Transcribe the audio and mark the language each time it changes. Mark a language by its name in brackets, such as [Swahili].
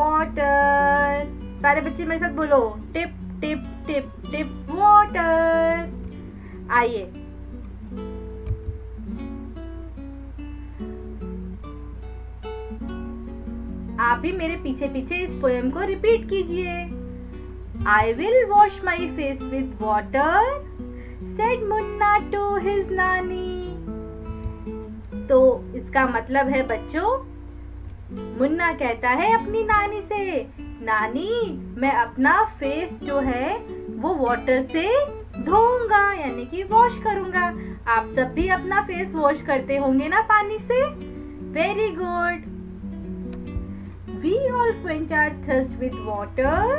[Hindi] Water. सारे बच्चे मेरे साथ बोलो, tip tip tip tip water. आइए, आप भी मेरे पीछे पीछे इस पोएम को रिपीट कीजिए। [English] I will wash my face with water, said Munna to his nani. [Hindi] तो इसका मतलब है बच्चों, मुन्ना कहता है अपनी नानी से, नानी मैं अपना फेस जो है वो वाटर से धोऊंगा, यानी कि वॉश करूंगा। आप सब भी अपना फेस वॉश करते होंगे ना पानी से। [English] Very good. We all quench our thirst with water.